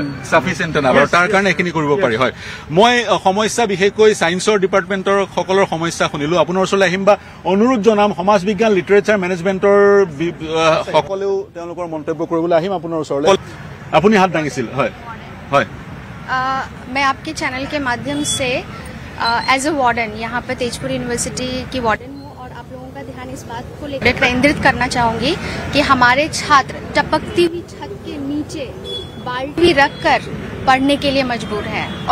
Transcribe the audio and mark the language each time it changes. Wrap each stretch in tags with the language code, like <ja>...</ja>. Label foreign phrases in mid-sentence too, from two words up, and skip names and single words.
<as>সাফিচিয়েণ্ট না আৰু তাৰ কাৰণে এইখিনি কৰিব পাৰি হয় মই সমস্যা বিশেষকৈ সায়েন্সৰ ডিপাৰ্টমেণ্টৰ সকলৰ সমস্যা শুনিলো আপোনাৰ ওচৰলৈ আহিম বা অনুৰোধ জনাম সমাজ বিজ্ঞান লিটাৰেচাৰ মেনেজমেণ্টৰ সকলেও তেওঁলোকৰ মন্তব্য কৰিবলৈ আহিম আপোনাৰ ওচৰলৈ আপুনি হাত দাঙিছিল হয় হয়</as> <hi>मैं आपके चैनल के माध्यम से</hi> <en>as a warden</en> <hi>यहाँ पर तेजपुर यूनिवर्सिटी की वार्डन हूँ और आप लोगों का ध्यान इस बात को लेकर केंद्रित करना चाहूँगी कि हमारे छात्र टपकती हुई छत के नीचे बाल्टी रखकर पढ़ने के लिए मजबूर हैं और</hi>